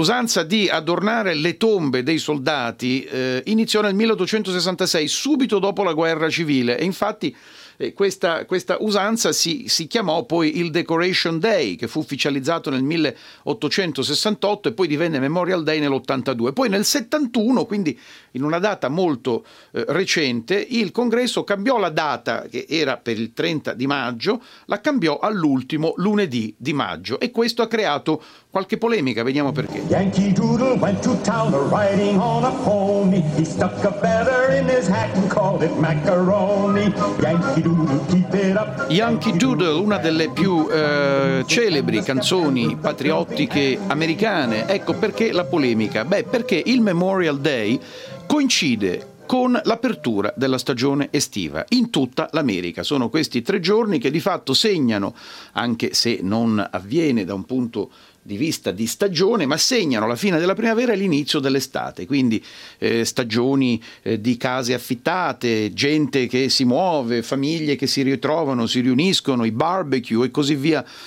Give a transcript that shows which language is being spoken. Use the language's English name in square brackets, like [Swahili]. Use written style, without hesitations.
[Italian] L'usanza di adornare le tombe dei soldati iniziò nel 1866, subito dopo la guerra civile, e infatti questa usanza si chiamò poi il Decoration Day, che fu ufficializzato nel 1868 e poi divenne Memorial Day nell'82. Poi nel 71, quindi in una data molto recente, il Congresso cambiò la data, che era per il 30 di maggio, la cambiò all'ultimo lunedì di maggio, e questo ha creato qualche polemica. Vediamo perché. [English] Yankee Doodle went to town riding on a pony. He stuck a feather in his hat and called it macaroni. Yankee Doodle, keep it up. [Italian] Yankee Doodle, una delle più celebri canzoni patriottiche americane. Ecco perché la polemica. Beh, perché il Memorial Day coincide con l'apertura della stagione estiva in tutta l'America. Sono questi tre giorni che di fatto segnano, anche se non avviene da un punto di vista di stagione, ma segnano la fine della primavera e l'inizio dell'estate, quindi stagioni di case affittate, gente che si muove, famiglie che si ritrovano, si riuniscono, i barbecue e così via.